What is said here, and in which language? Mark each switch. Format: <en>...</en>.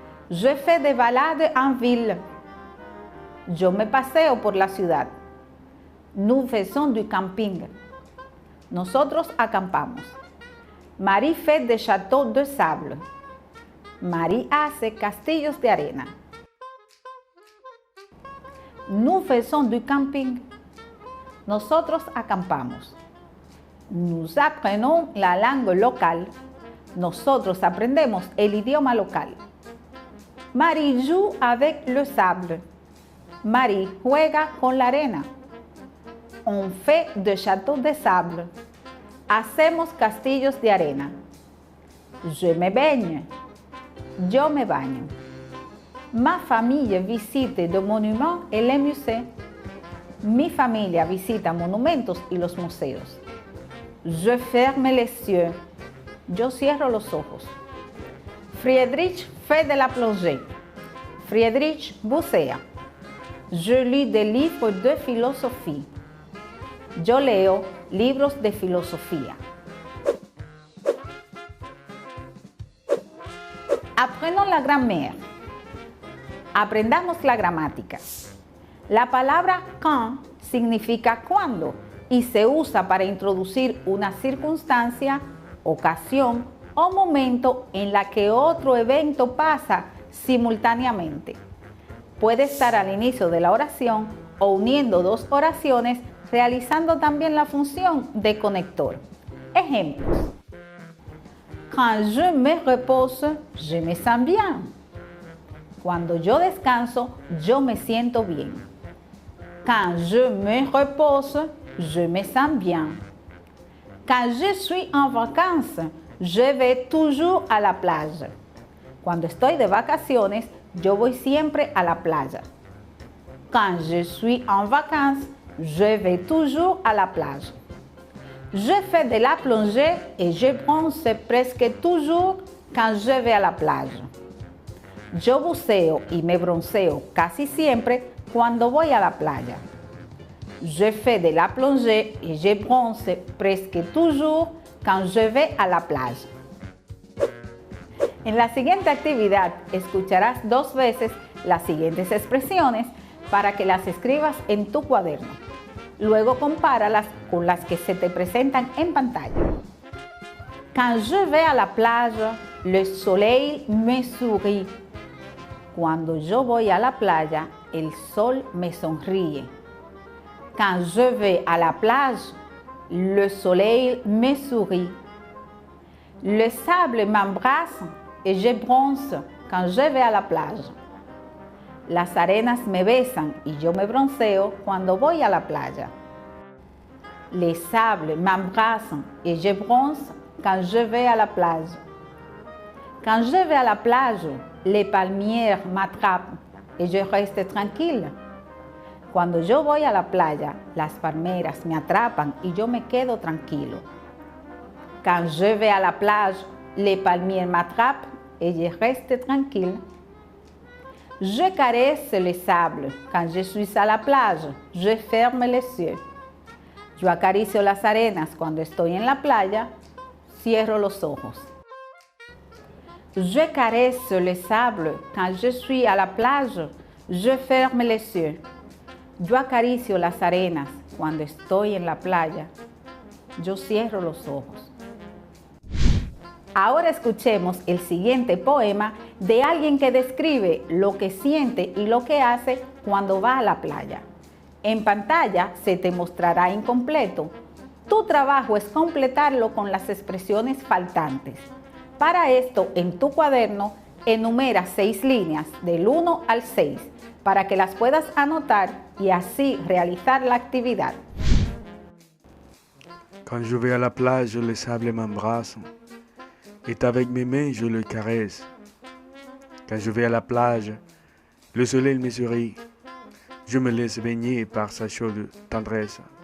<fr>Je fais des balades en ville.</fr> <es>Yo me paseo por la ciudad.</es> <fr>Nous faisons du camping.</fr> <es>Nosotros acampamos.</es> <fr>Marie fait des châteaux de sable.</fr> <es>Marie hace castillos de arena.</es> <fr>Nous faisons du camping.</fr> <es>Nosotros acampamos.</es> <fr>Nous apprenons la langue locale.</fr> <es>Nosotros aprendemos el idioma local.</es> <fr>Marie joue avec le sable.</fr> <es>Marie juega con la arena.</es> <fr>On fait des châteaux de sable.</fr> <es>Hacemos castillos de arena.</es> <fr>Je me baigne.</fr> <es>Yo me baño.</es> <fr>Ma famille visite des monuments et les musées.</fr> <es>Mi familia visita monumentos y los museos.</es> <fr>Je ferme les yeux.</fr> <es>Yo cierro los ojos.</es> <fr>Friedrich fait de la plongée.</fr> <es>Friedrich bucea.</es> <fr>Je lis des livres de philosophie.</fr> <es>Yo leo libros de filosofía.</es> <fr>Apprenons la grammaire.</fr> <es>Aprendamos la gramática. La palabra quand significa cuando y se usa para introducir una circunstancia, ocasión o momento en la que otro evento pasa simultáneamente. Puede estar al inicio de la oración o uniendo dos oraciones, realizando también la función de conector. Ejemplos.</es> <fr>Quand je me repose, je me sens bien.</fr> <es>Cuando yo descanso, yo me siento bien.</es> <fr>Quand je me repose, je me sens bien. Quand je suis en vacances, je vais toujours à la plage.</fr> <es>Cuando estoy de vacaciones, yo voy siempre a la playa.</es> <fr>Quand je suis en vacances, je vais toujours à la plage. Je fais de la plongée et je bronze presque toujours quand je vais à la plage.</fr> <es>Yo buceo y me bronceo casi siempre cuando voy a la playa.</es> <fr>Je fais de la plongée et je bronze presque toujours quand je vais à la plage.</fr> <es>En la siguiente actividad escucharás 2 veces las siguientes expresiones para que las escribas en tu cuaderno. Luego compáralas con las que se te presentan en pantalla.</es> <fr>Quand je vais à la plage, le soleil me sourit.</fr> <es>Cuando yo voy a la playa, el sol me sonríe.</es> <fr>Quand je vais à la plage, le soleil me sourit. Le sable m'embrasse et je bronze quand je vais à la plage.</fr> <es>Las arenas me besan y yo me bronceo cuando voy a la playa.</es> <fr>Les sables m'embrassent et je bronze quand je vais à la plage. Quand je vais à la plage, les palmiers m'attrapent et je reste tranquille.</fr> <es>Cuando yo voy a la playa, las palmeras me atrapan y yo me quedo tranquilo.</es> <fr>Quand je vais à la plage, les palmiers m'attrapent et je reste tranquille. Je caresse le sable. Quand je suis à la plage, je ferme les yeux.</fr> <es>Yo acaricio las arenas cuando estoy en la playa, cierro los ojos.</es> <fr>Je caresse le sable. Quand je suis à la plage, je ferme les yeux.</fr> <es>Yo acaricio las arenas cuando estoy en la playa, yo cierro los ojos. Ahora escuchemos el siguiente poema de alguien que describe lo que siente y lo que hace cuando va a la playa. En pantalla se te mostrará incompleto. Tu trabajo es completarlo con las expresiones faltantes. Para esto, en tu cuaderno, enumera 6 líneas del 1 al 6 para que las puedas anotar y así realizar la actividad.</es> <fr>Quand je vais à la plage, le sable m'embrasse. Et avec mes mains, je le caresse. Quand je vais à la plage, le soleil me sourit. Je me laisse baigner par sa chaude tendresse.</fr>